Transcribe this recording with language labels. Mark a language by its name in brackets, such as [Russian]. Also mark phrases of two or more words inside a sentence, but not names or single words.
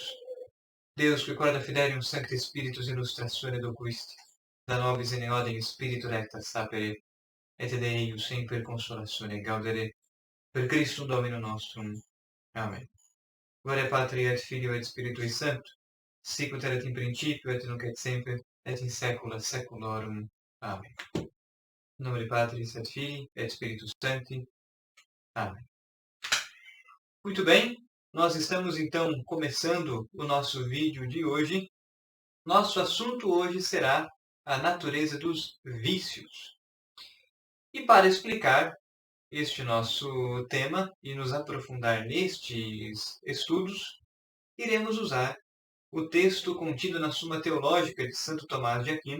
[Latin] Deus, qui corda fidelium Sancte Spiritus illustratione docuisti, da nobis in eodem Spiritu recta sapere, et de eius semper consolatione gaudere, per Christum Domino nostrum. Amen. Gloria Patri et Filio et Spiritui Sancto, sic ut erat in principio et nunc et semper et in saecula saeculorum. Amen. In nomine Patris et Filii et Spiritus Sancti. [Portuguese] Amém. Muito bem, nós estamos então começando o nosso vídeo de hoje. Nosso assunto hoje será a natureza dos vícios. E para explicar este nosso tema e nos aprofundar nestes estudos, iremos usar o texto contido na Suma Teológica de Santo Tomás de Aquino.